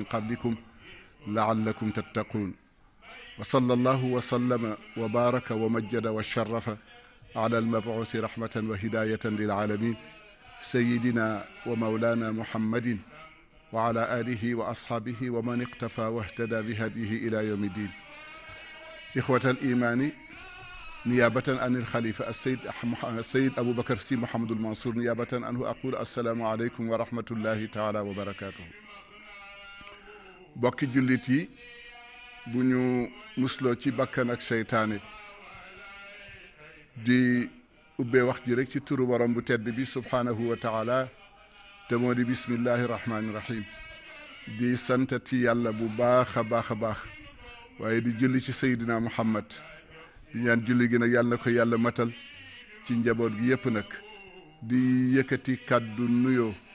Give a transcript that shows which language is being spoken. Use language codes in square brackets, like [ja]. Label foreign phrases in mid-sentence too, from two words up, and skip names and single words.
[ar] قبلكم لعلكم تتقون وصلى الله وسلم وبارك ومجد وشرف على المبعوث رحمة وهداية للعالمين سيدنا ومولانا محمد وعلى آله وأصحابه ومن اقتفى واهتدى بهديه إلى يوم الدين إخوة الإيمان نيابة عن الخليفة السيد أبو بكر سي محمد المنصور نيابة عنه أقول السلام عليكم ورحمة الله تعالى وبركاته [wo] bokki jullit yi bu ñu musloo ci bakkan ak seytaane di ubbee wax ji rek ci turu borom bu tedd bi [ar] سبحانه وتعالى [wo] te moo di [ar] بسم الله الرحمن الرحيم [wo] di santati yàlla bu baax a baax a baax waaye di julli ci Seydina Muhammad di ñaan julli gi nag yàlla na ko yàlla matal ci njaboot gi yépp nag di yëkkati kàddu nuyoo